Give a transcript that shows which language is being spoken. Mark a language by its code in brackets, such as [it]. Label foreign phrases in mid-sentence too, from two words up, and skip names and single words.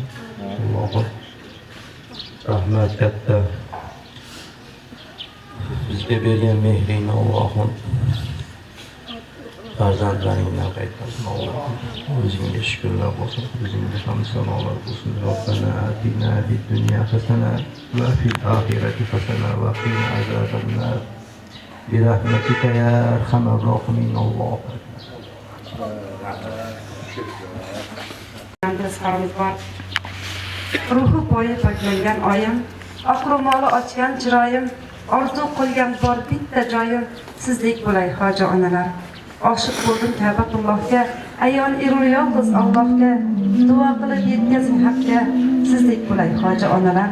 [uz] Allohim rahmat katta. Bizga bergan mehringni Allohim farzandlaringdan qaytarsin Allohim. O'zingga shukrlar bo'lsin, o'zingga hamd sanolar bo'lsin. [ar] ربنا آتنا في الدنيا حسنة وفي الآخرة حسنة وقنا عذاب النار. برحمتك يا أرحم الراحمين الله. [uz] Ruhi poyi poklangan oyim, oq ro'moli ochgan chiroyim, orzu qo'ygan bor bitta joyim, sizdek bo'lay hoji onalar. Oshiq bo'ldim Ka'batullohga, ayol eru yolg'iz Allohga, duo qilib yetkazing haqqa, sizdek bo'lay hoji onalar.